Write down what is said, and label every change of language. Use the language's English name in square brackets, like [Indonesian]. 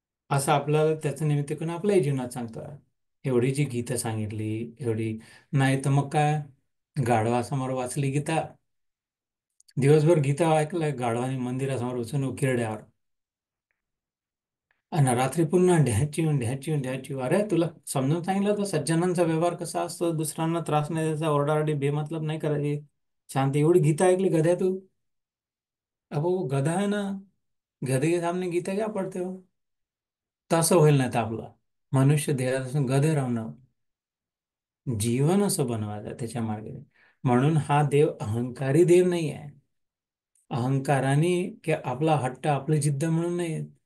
[Marathi] असं आपल्याला त्याचं निमित्त करून आपल्याही जीवनात सांगतो. एवढी जी गीता सांगितली एवढी, नाही तर मग काय, गाढवासमोर वाचली गीता, दिवसभर गीता ऐकलं गाढवाने मंदिरासमोर बसून उकिरड्यावर, आणि रात्री पुन्हा ढ्याची ढ्याची ढ्याची. अरे तुला समजून सांगितलं होतं सज्जनांचा व्यवहार कसा असतो, दुसऱ्यांना त्रास नाही द्यायचा, ओरडाओरडी बेमतलब नाही करायची, शांती. एवढी गीता ऐकली गध्या तू? [Hindi] अब वो गधा है ना, गधे के सामने गीता क्या पढ़ते हो? [Marathi] तसं होईल नाही तर आपलं मनुष्य देहापासून गधे राहणं, जीवन असं बनवायचं त्याच्या मार्गे. म्हणून हा देव अहंकारी देव नाही आहे. अहंकाराने की आपला हट्ट, आपली जिद्द म्हणून नाही.